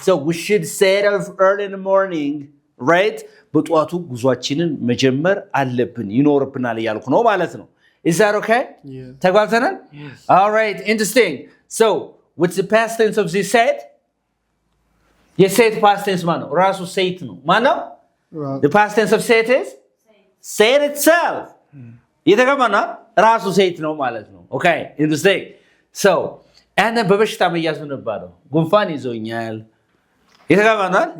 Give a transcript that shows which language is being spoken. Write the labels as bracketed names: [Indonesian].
[English] So we should set off early in the morning, right? [Amharic] በጧቱ ጉዟችንን መጀመር አለብን ይኖርብናል እያልኩ ነው ማለት ነው. [English] Is that okay? Yes. [Amharic] ተግባብተናል? [English] Yes. All right, interesting. So, what's the past tense of this said? [Amharic] የሴት [English] past tense [Amharic] ማን ነው? ራሱ ሴት ነው። ማን ነው? [English] The past tense of set is? Set itself. [Amharic] የተገባና ራሱ ሴት ነው ማለት ነው። [English] Okay, interesting. So, and then [Amharic] በበሽታ መያዝ ምን ይባላል? ጉንፋን ይዞኛል። የተገባና?